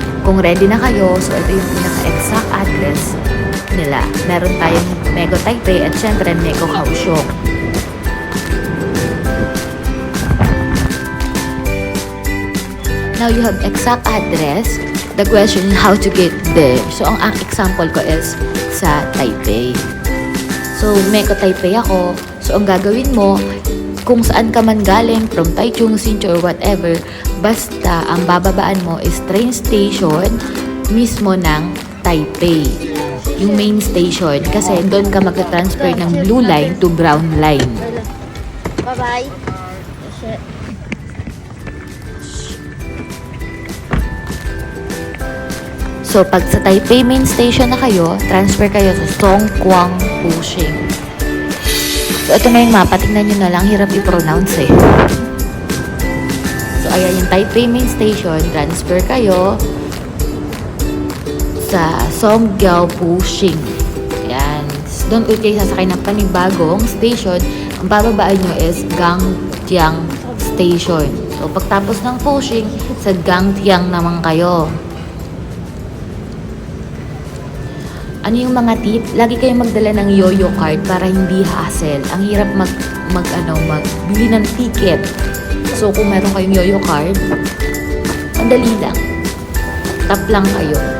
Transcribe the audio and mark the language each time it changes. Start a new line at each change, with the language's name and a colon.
Filipino: kung ready na kayo, so ito yung pinaka-exact address nila. Meron tayong Mego Taipei at syempre Mego Kaohsiung.
English: Now you have exact address. The question is how to get there.
Filipino: So ang example ko is sa Taipei. So Mego Taipei ako. So ang gagawin mo, kung saan ka man galing,
English: from Taichung, Hsinchu, or whatever,
Filipino: basta ang bababaan mo is train station mismo ng Taipei. Yung main station. Kasi doon ka mag-transfer ng
English: blue line to brown line.
Filipino: Bye-bye. So, pag sa Taipei main station na kayo, transfer kayo sa Songkwang Pushing. So, ito na yung mapa. Tingnan nyo na lang. Hirap i-pronounce eh. So, ayan yung Taipei main station. Transfer kayo sa Songgyao Pushing. Ayan. Doon ulit kayo sasakay ng panibagong station. Ang bababaan nyo is Gangtiang Station. So, pagtapos ng Pushing, sa Gangtiang naman kayo. Ano yung mga tip? Lagi kayong magdala ng yo-yo card para hindi hassle. Ang hirap magbili ng ticket. So, kung meron kayong yo-yo card, madali lang. Tap lang kayo.